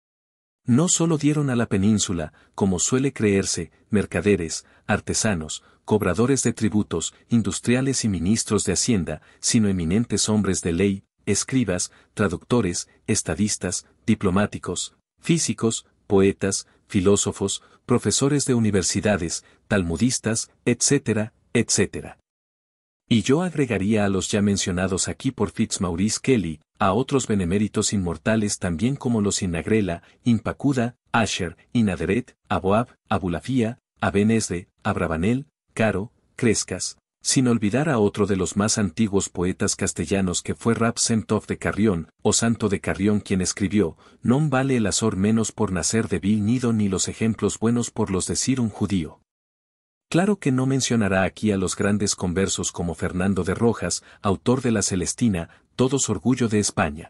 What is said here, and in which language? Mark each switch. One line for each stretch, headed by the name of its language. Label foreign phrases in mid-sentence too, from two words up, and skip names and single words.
Spanish: No solo dieron a la península, como suele creerse, mercaderes, artesanos, cobradores de tributos, industriales y ministros de Hacienda, sino eminentes hombres de ley, escribas, traductores, estadistas, diplomáticos, físicos, poetas, filósofos, profesores de universidades, talmudistas, etc., etc. Y yo agregaría a los ya mencionados aquí por Fitzmaurice Cally, a otros beneméritos inmortales también como los Inagrela, Impacuda, Asher, Inaderet, Aboab, Abulafía, Aben Ezra, Abravanel, Caro, Crescas, sin olvidar a otro de los más antiguos poetas castellanos que fue Rab Sem Tov de Carrión, o Santo de Carrión, quien escribió, «Non vale el azor menos por nacer de vil nido ni los ejemplos buenos por los decir un judío». Claro que no mencionará aquí a los grandes conversos como Fernando de Rojas, autor de la Celestina, todos orgullo de España.